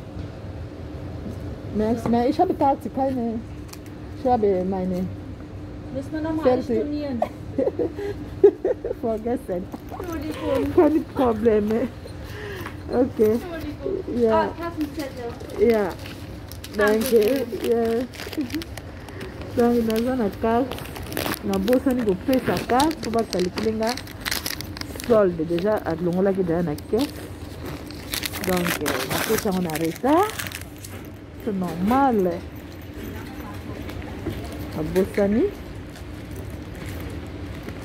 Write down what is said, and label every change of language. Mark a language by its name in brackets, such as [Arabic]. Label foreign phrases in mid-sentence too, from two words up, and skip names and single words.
[German] Merkst du, ich habe Karte, keine. Ich habe meine. Müssen wir nochmal Selfie. stornieren. Vergessen. Entschuldigung. Keine Probleme. Okay. Entschuldigung. Ja. Ah, Kassenzettel. Ja. Danke. Ja. [Lingala] Donc, naza na carte. Nabosani kopesa carte po bakalikile nga [French] solde déjà [Lingala] alongolaki deja na caisse. Donc, napesa yango na retard. [French] C'est normal. Nabosani.